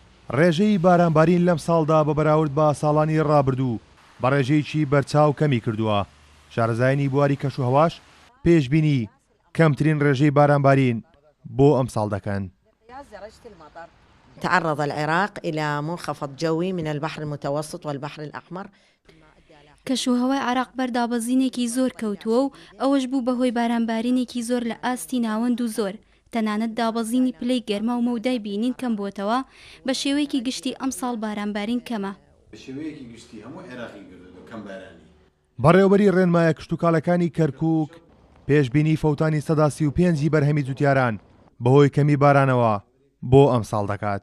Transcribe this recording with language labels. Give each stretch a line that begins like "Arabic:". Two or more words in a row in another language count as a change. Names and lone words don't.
Central Kurdish: ڕێژەی بارانبارین لەم ساڵدا بە بەراورد بە ساڵانی ڕابردوو بە ڕێژەیەکی بەرچاو کەمی کردووە. شارەزایانی بواری کەشوهەواش پێشبینی کەمترین ڕێژەی بارانبارین بۆ ئەم ساڵ دەکەن.
Arabic: تعرض العراق إلى منخفض جوي من البحر المتوسط والبحر الأحمر.
Central Kurdish: کەشوهەوای عراق بەردابەزینێکی زۆر کەوتووە و ئەوەش بوو بەهۆی بارانبارینێکی زۆر لە ئاستی ناوەند و زۆر. تەنانەت دابەزینی پلەی گەرما و مەودای بینین کەم بووتەوە. بە شێوەیەکی گشتی ئەم ساڵ بارانبارین کەمە. بەڕێوەبەری ڕێنمایە کشتوکاڵەکانی کەرکووک پێشبینی فەوتانی 135 بەرهەمی جوتیاران بەهۆی کەمی بارانەوە بۆ ئەم ساڵ دەکات.